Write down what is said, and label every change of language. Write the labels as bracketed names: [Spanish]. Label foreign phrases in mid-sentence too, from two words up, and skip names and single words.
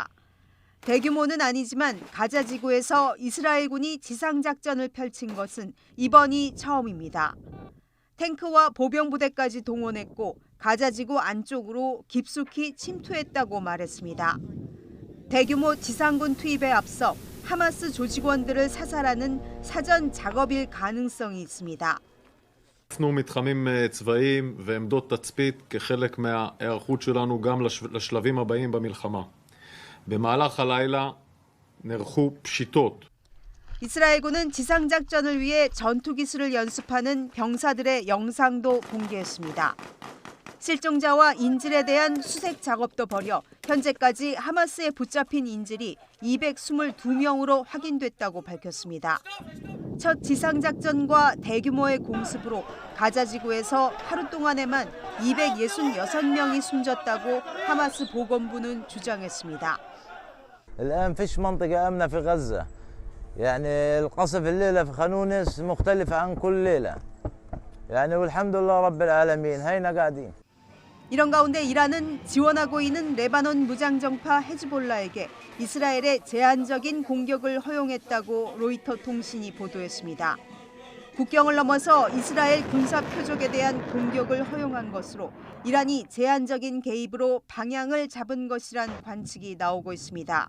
[Korean] 대규모는 아니지만 가자 지구에서 이스라엘군이 지상작전을 펼친 것은 이번이 처음입니다. 탱크와 보병부대까지 동원했고 가자 지구 안쪽으로 깊숙이 침투했다고 말했습니다. 대규모 지상군 투입에 앞서 하마스 조직원들을 사살하는 사전 작업일 가능성이 있습니다. [Hebrew] אנחנו מתחמים צבאיים ועמדות תצפית כחלק מההיערכות שלנו גם לשלבים הבאים במלחמה. במהלך הלילה נערכו פשיטות. [Korean] 이스라엘군은 지상작전을 위해 전투기술을 연습하는 병사들의 영상도 공개했습니다. 실종자와 인질에 대한 수색 작업도 벌여 현재까지 하마스에 붙잡힌 인질이 222명으로 확인됐다고 밝혔습니다. 첫 지상작전과 대규모의 공습으로 가자 지구에서 하루 동안에만 266명이 숨졌다고 하마스 보건부는 주장했습니다. [Arabic] الآن فيش منطقة آمنة في غزة. يعني القصف الليلة في خانونس مختلف عن كل ليلة. يعني والحمد لله رب العالمين هينا قاعدين. [Korean] 이런 가운데 이란은 지원하고 있는 레바논 무장정파 헤즈볼라에게 이스라엘의 제한적인 공격을 허용했다고 로이터 통신이 보도했습니다. 국경을 넘어서 이스라엘 군사 표적에 대한 공격을 허용한 것으로 이란이 제한적인 개입으로 방향을 잡은 것이란 관측이 나오고 있습니다.